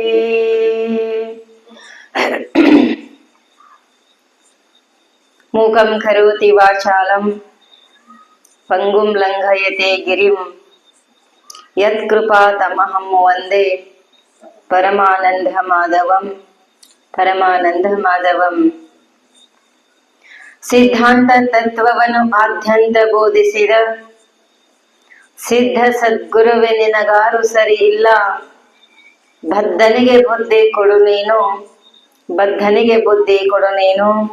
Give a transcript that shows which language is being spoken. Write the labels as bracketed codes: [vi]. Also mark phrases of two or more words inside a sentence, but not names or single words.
[sa] मूकं करोति वाचालं पंगुं लंघयते गिरिं यत्कृपातमहं वन्दे परमानन्दमाधवं परमानन्दमाधवं। [kn] ಸಿದ್ಧಾಂತ ತತ್ವವನ್ನು ಆದ್ಯಂತ ಬೋಧಿಸಿದ ಸಿದ್ಧ ಸದ್ಗುರುವೆ ನಿನಗಾರು ಸರಿ ಇಲ್ಲ. ಬದ್ಧನಿಗೆ ಬುದ್ಧಿ ಕೊಡು ನೀನು, ಬದ್ಧನಿಗೆ ಬುದ್ಧಿ ಕೊಡು ನೀನು.